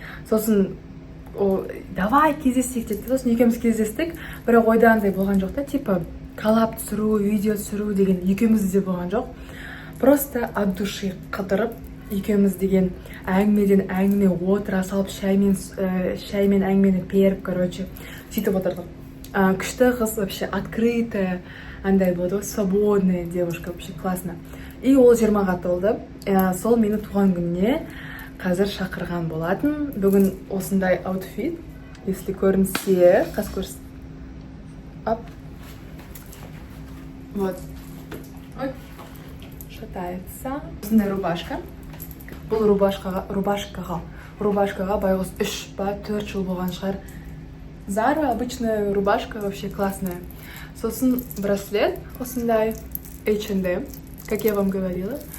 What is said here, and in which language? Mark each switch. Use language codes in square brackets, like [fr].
[kk] Сосын давай кездесейік деп. Сосын екеуміз кездестік. Бірақ ойда андай болған жоқ та, типа коллаб түсіру, видео түсіру деген екеумізде болған жоқ. [ru] Просто от души [kk] қыдырып, екеуміз деген әңгімеден әңгіме отыра салып, шаймен әңгімені періп, сөйтіп отырдық. Күшті қыз, [ru] вообще открытая, [kk] андай болды, [ru] свободная девушка, вообще классно. [kk] И ол 20-ға толды. Сол мені туған күніне қазір шақырған болатын. Бүгін осындай аутфит, если көрінсе, қас көрсін. Оп. [ru] Вот. Ой. Шатается. Осындай рубашка. [kk] Бұл рубашкаға байғыз 3 ба 4 жыл болған шығар. [ru] Zara, обычная рубашка, вообще классная. [kk] Сосын браслет, осындай H&M, [ru] как я вам говорила.